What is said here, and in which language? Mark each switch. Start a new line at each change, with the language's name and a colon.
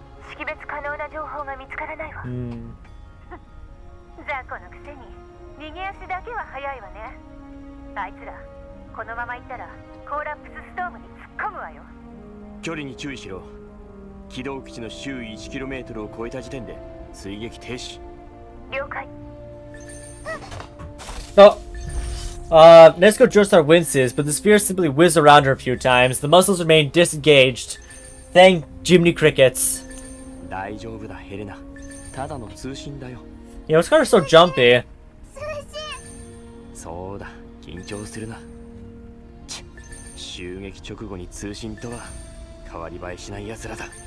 Japanese: 識別可能な情報が見つからないわ。雑魚のくせに逃げ足だけは早いわね。あいつらこのまま行ったらコーラプスストームに突っ込むわよ。距離に注意しろ。軌道基地の周囲 1km を超えた時点で追撃停止。了解。
English: Oh. Nezuko Joestar winces, but the sphere simply whizzed around her a few times. The muscles remain disengaged. Thank Jiminy Crickets.
Japanese: 大丈夫だ、ヘレナ。ただの通信だよ。
English: You know, it's kind of so jumpy.
Japanese: そうだ、緊張するな。襲撃直後に通信とは変わり映えしない奴らだ。